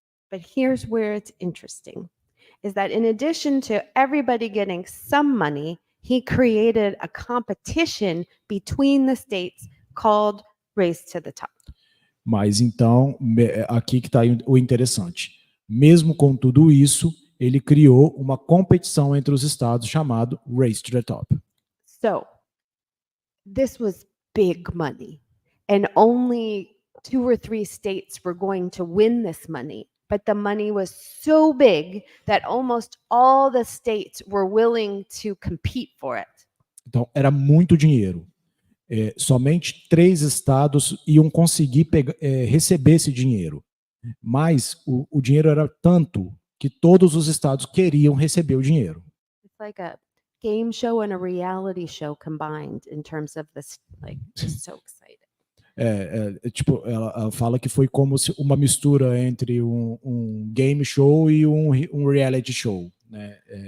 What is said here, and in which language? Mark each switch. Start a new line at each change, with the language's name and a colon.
English: But here's where it's interesting, is that in addition to everybody getting some money, he created a competition between the states called Race to the Top.
Portuguese: Mas então, aqui que está o interessante. Mesmo com tudo isso, ele criou uma competição entre os estados chamado Race to the Top.
English: So, this was big money, and only 2 or 3 states were going to win this money. But the money was so big that almost all the states were willing to compete for it.
Portuguese: Então, era muito dinheiro. Somente 3 estados iam conseguir receber esse dinheiro. Mas o dinheiro era tanto que todos os estados queriam receber o dinheiro.
English: It's like a game show and a reality show combined in terms of this, like, just so excited.
Portuguese: Tipo, ela fala que foi como se uma mistura entre um game show e um reality show, né?